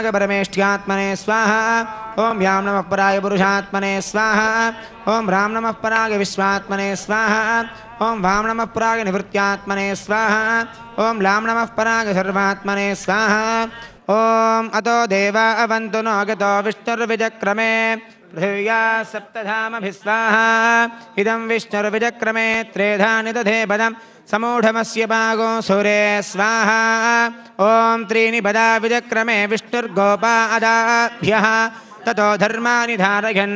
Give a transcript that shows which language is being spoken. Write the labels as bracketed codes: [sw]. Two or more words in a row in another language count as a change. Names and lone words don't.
[sa] ಪರಮೇಷ್ಠ್ಯಾತ್ಮನೆ ಸ್ವಾಹ ಓಂ ಯಾಂ ನಮಃ ಪರಾಯ ಪುರುಷಾತ್ಮನೆ ಸ್ವಾಹ ಓಂ ರಾಂ ನಮಃ ಪರಾಗ ವಿಶ್ವಾತ್ಮನೆ ಸ್ವಾಹ ಓಂ ವಾಂ ನಮಃ ಪರಾಗ ನಿವೃತ್ತ್ಯಾತ್ಮನೆ ಸ್ವಾಹ ಓಂ ಲಾಂ ನಮಃ ಪರಾಗ ಸರ್ವಾತ್ಮನೆ ಸ್ವಾಹ ಓಂ ಅತೋ ದೇವಾ ಅವಂತು ನೋಗತೋ ವಿಷ್ಣುರ್ವಿಜಕ್ರಮೇ पृथिव्या सप्तधामभिः स्वाहा इदं विष्णुर्विजक्रमे त्रेधानि दधे पदं समूढमस्य भागो सुरे स्वाहा ॐ त्रीणि पदा विजक्रमे विष्णुर्गोपा अदाभ्यः ततो धर्माणि धारयन्